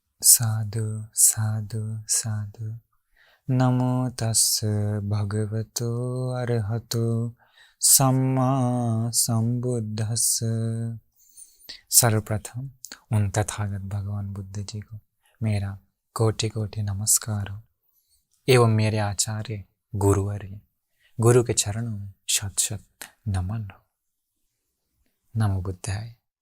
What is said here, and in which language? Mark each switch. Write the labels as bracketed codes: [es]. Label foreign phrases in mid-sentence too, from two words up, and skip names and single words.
[pi] साधु साधु साधु। नमो तस् भगवतो अरहतो सम्मा संबुद्धस्स। [hi] सर्वप्रथम उन तथागत भगवान बुद्ध जी को मेरा कोटि कोटि नमस्कार हो एवं मेरे आचार्य गुरुवर्य गुरु के चरणों में शत शत नमन हो। [pi] नमो बुद्धाय।